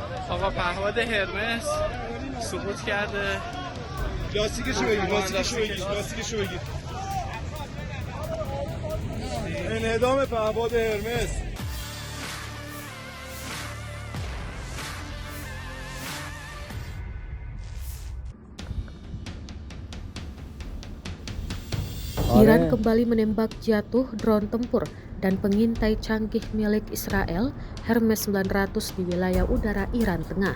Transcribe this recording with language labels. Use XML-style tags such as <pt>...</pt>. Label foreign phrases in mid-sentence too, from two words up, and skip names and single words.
<fa>آقا پهپاد هرمس سقوط کرده. لاستیکشو بگیر. انعدام پهپاد هرمس.</fa> <id>Iran kembali menembak jatuh drone tempur dan pengintai canggih milik Israel Hermes 900 di wilayah udara Iran Tengah.</id>